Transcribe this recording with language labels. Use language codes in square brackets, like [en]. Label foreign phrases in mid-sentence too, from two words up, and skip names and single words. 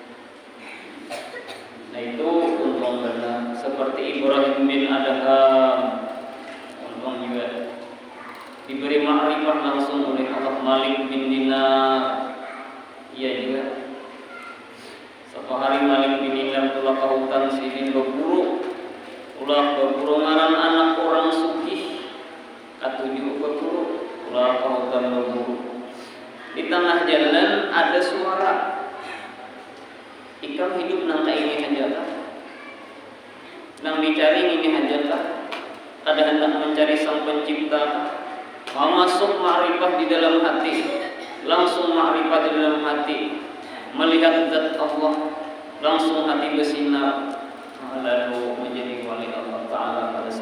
[id] Nah, itu untung benar. Seperti Ibrahim bin Adham, untung juga diberi ma'rifah langsung oleh Allah. Malik bin Dinar, iya juga. [bjn] Suatu hari Malik bin Dinar telah ke hutan sidin berburu ngaran anak orang sugih, katujuh berburu, ulah ke hutan berburu. Di tengah jalan ada suara, ikam hidup nang ini hanjatah, nang dicari ini hanjatah, ada hendak mencari sang pencipta. [id] Mau masuk ma'rifah di dalam hati, langsung ma'rifah di dalam hati, melihat zat Allah, langsung hati bersinar, lalu menjadi wali [ar] Allah Ta'ala.